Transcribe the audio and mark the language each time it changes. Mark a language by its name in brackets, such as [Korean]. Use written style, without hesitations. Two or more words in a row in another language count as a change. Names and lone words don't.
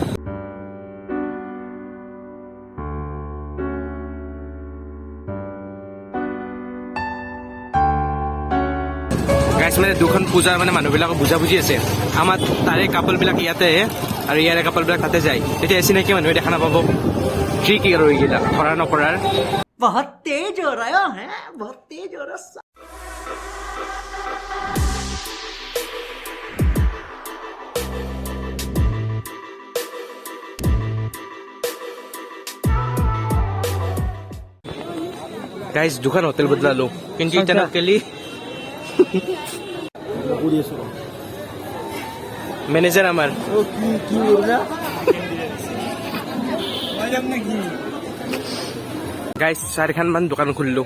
[Assamese] গাইছ মানে দুখন পূজাৰ মানে মানুহবিলাকক বুজাবুজি আছে। আমাৰ তাৰে কাপলবিলাক ইয়াতে আৰু ইয়াৰে কাপলবিলাক তাতে যায়। তেতিয়া চিনাকি মানুহে দেখা নাপাব। কি আৰু এইকেইটা ধৰা নকৰাৰ। [Hindi] बहुत तेज हो रहा है, बहुत तेज हो रहा है। [Assamese] গাইজ দুখন হোটেল বদলালো, কিন্তু এতিয়া নকেলি মেনেজাৰ আমাৰ গাইজ 4খন দোকান খুলিলোঁ।